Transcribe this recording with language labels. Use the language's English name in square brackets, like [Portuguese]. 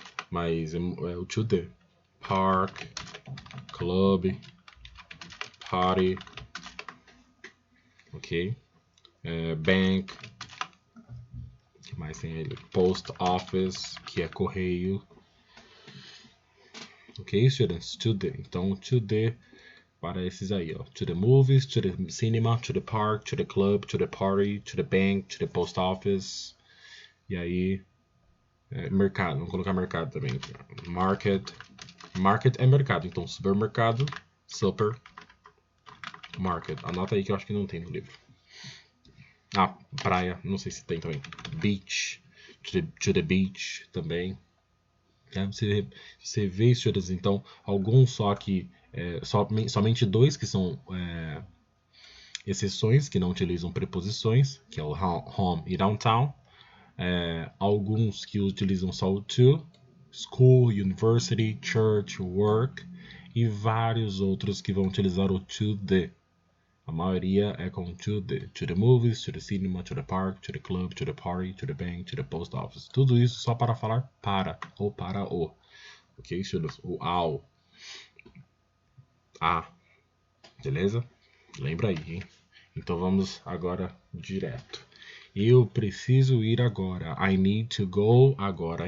[Portuguese] Mas é o [English] to the. Park, club, party, ok? Bank. [Portuguese] O que mais tem aí? Post office, que é correio. Ok, students? To the. Então, to the para esses aí, ó. [English] To the movies, to the cinema, to the park, to the club, to the party, to the bank, to the post office. [Portuguese] E aí, mercado. Vamos colocar mercado também. Market, Market é mercado, então supermercado, supermarket. Anota aí que eu acho que não tem no livro. Ah, praia, não sei se tem também. [English] Beach, to the beach [Portuguese] também. Você vê, students, então, alguns só que, somente dois que são exceções, que não utilizam preposições, que é o home e downtown. Alguns que utilizam só o to, school, university, church, work, e vários outros que vão utilizar o to the. A maioria é com [English] to the movies, to the cinema, to the park, to the club, to the party, to the bank, to the post office. [Portuguese] Tudo isso só para falar para ou para o. Ok, students? O ao. A. Beleza? Lembra aí, hein? Então vamos agora direto. Eu preciso ir agora. [English] I need to go [Portuguese] agora.